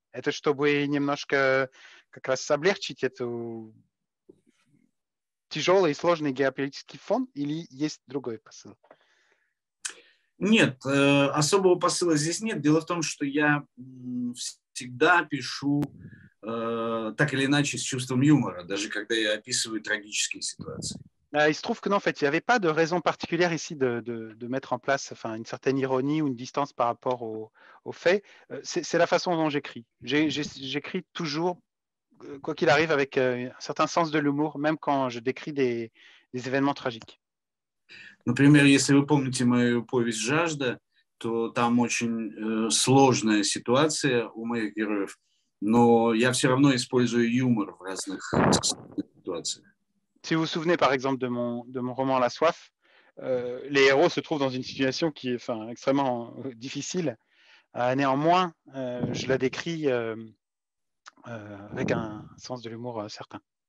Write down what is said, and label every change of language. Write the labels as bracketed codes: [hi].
[ru] Это чтобы немножко как раз облегчить эту тяжелый и сложный геополитический фон, или есть другой посыл? Нет, особого посыла здесь нет. Дело в том, что я всегда пишу так или иначе с чувством юмора, даже когда я описываю трагические ситуации. [fr] Il se trouve que non, en fait, il n'y avait pas de raison particulière ici de mettre en place une certaine ironie ou une distance par rapport aux faits. C'est la façon dont j'écris. J'écris toujours, quoi qu'il arrive, avec un certain sens de l'humour, même quand je décris des événements tragiques. [ru] Например, если вы помните мою повесть «Жажда», то там очень сложная ситуация у моих героев, но я все равно использую юмор в разных ситуациях. [fr] Si vous vous souvenez par exemple de mon roman La Soif, les héros se trouvent dans une situation qui est extrêmement difficile. Néanmoins, je la décris avec un sens de l'humour certain.